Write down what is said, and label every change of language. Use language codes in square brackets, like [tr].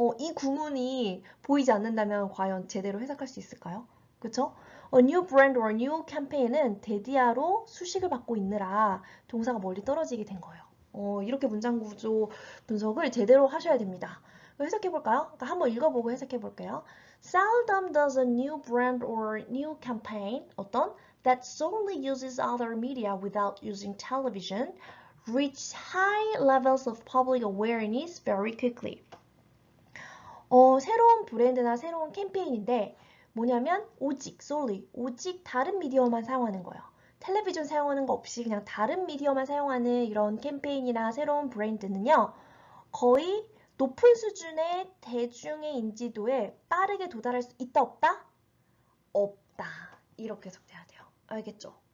[ko] 이 구문이 보이지 않는다면 과연 제대로 해석할 수 있을까요? 그쵸? [en] A new brand or new campaign [ko] 은 대디아로 수식을 받고 있느라 동사가 멀리 떨어지게 된 거예요. 이렇게 문장 구조 분석을 제대로 하셔야 됩니다. 해석해 볼까요? 그러니까 한번 읽어보고 해석해 볼게요. [en] Seldom does a new brand or new campaign [ko] 어떤 [en] that solely uses other media without using television reach high levels of public awareness very quickly. [ko] 새로운 브랜드나 새로운 캠페인인데 뭐냐면 오직 solely 오직 다른 미디어만 사용하는 거예요. 텔레비전 사용하는 거 없이 그냥 다른 미디어만 사용하는 이런 캠페인이나 새로운 브랜드는요. 거의 높은 수준의 대중의 인지도에 빠르게 도달할 수 있다 없다? 없다. 이렇게 해석돼야 돼요. 알겠죠?